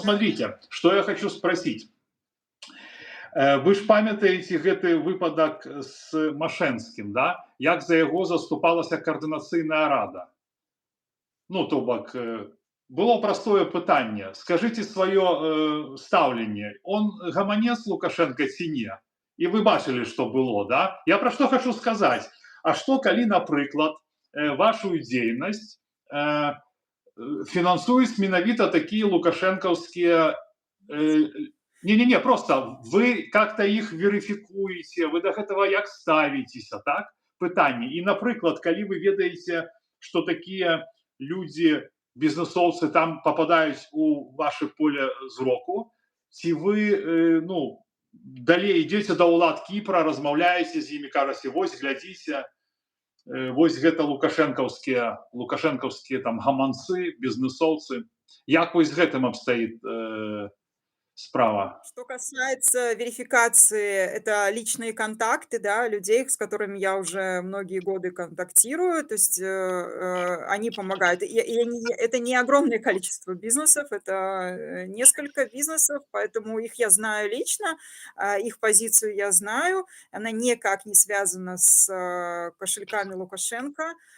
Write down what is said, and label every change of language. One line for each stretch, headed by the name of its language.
Russian: смотрите, что я хочу спросить.
Belarusian: Вы ж памятаеце гэты выпадак з Машэнскім, да? Як за яго заступалася каардынацыйная рада? Ну, то бок, было простое пытанне.
Russian: Скажите свое
Belarusian: стаўленне. Он гаманец Лукашенко ці не? І вы бачылі, што было, да? Я пра што хочу сказаць. А што калі, напрыклад, вашу дзейнасць фінансуюць менавіта такія лукашэнкаўскія не,
Russian: просто вы как-то их
Belarusian: верифікуеце, вы до гэтага як ставіцеся, так? Пытанне. І, напрыклад, калі вы ведаеце, што такія людзі, бізнесоўцы там попадаюць у ваше поле зроку, ці вы ну, далей ідзеце да ўлад Кіпра, размаўляеце з імі, кажаце, вось глядзіце, вось гэта лукашэнкаўскія там гаманцы, бізнесоўцы. Як вось з гэтым абстаіць справа?
Russian: Что касается верификации, это личные контакты, да, людей, с которыми я уже многие годы контактирую, то есть они помогают. Это не огромное количество бизнесов, это несколько бизнесов, поэтому их я знаю лично, их позицию я знаю, она никак не связана с кошельками Лукашенко.